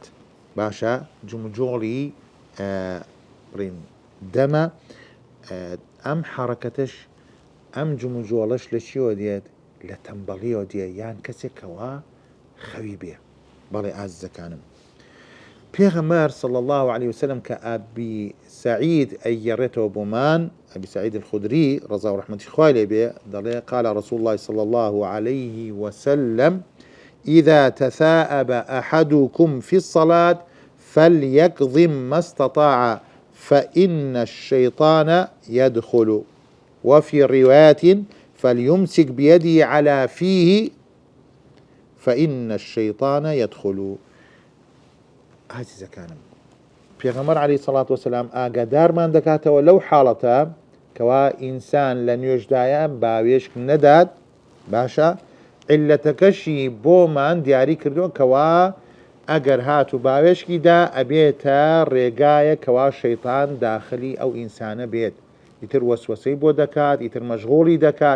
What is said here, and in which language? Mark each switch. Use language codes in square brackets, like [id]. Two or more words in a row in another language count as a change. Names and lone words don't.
[ckb] باشە جمجۆڵی بڕین دەمە ئەم حرەکەتش ئەم جمجۆڵەش لە چیەوە دێت؟ لە تەمبەڵیەوە دێ یان کەسێکەوە خەوی بێ. بەڵێ ئازیزەکانم پێغەمبەر [ar] صلى الله عليه وسلم [ckb] کە ئەبی سعید ئەیگەڕێتەوە بۆمان، [ar] ئەبی سعید الخودری [ckb] ڕەزا و ڕەحمەتی خوای لێ بێ دەڵێ [ar] قال رسول الله صلى الله عليه وسلم إذا تثاءب أحدكم في الصلاة فليكظم ما استطاع فإن الشيطان يدخل، وفي رواية فليمسك بيده على فيه فإن الشيطان يدخل. [ckb] ئازیزەکانم پێغەمبەر [ar] عەلەیهی سەڵات وەسەلام [ckb] ئاگادارمان دەکاتەوە لەو حاڵەتە کەوا ئینسان لە نوێژدایە باوێشک نەدات. باشە عیلەتەکەشی بۆمان دیاری کردووە کەوا ئەگەر هات و باوێشکیدا ئەبێتە ڕێگایە کەوا شەیطان داخلی ئەو ئینسانە بێت، ئیتر وەسوەسەی بۆ دەکات، ئیتر مەشغوڵی دەکات.